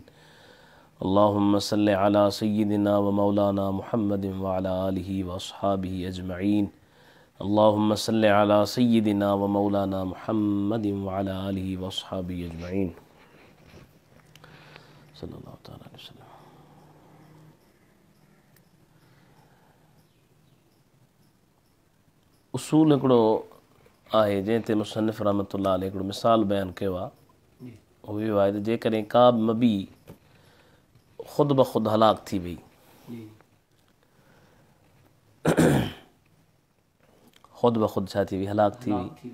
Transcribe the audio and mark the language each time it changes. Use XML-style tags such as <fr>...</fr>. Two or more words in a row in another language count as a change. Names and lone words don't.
<ar>اللهم صل على سيدنا ومولانا محمد وعلى آله وأصحابه أجمعين. اللهم صل على سيدنا ومولانا محمد وعلى آله وأصحابه أجمعين. صلى الله تعالى عليه وسلم.</ar> <sd>उसूल हिकिड़ो आहे जंहिं ते मुसन्निफ़</sd> <ar>رحمة الله عليه</ar> <sd>हिकिड़ो मिसाल बयानु कयो आहे। उहो इहो आहे त जेकॾहिं का बि मबी ख़ुदि ब ख़ुदि हलाक थी वई, ख़ुदि ब ख़ुदि छा थी वई, हलाक थी वई,</sd>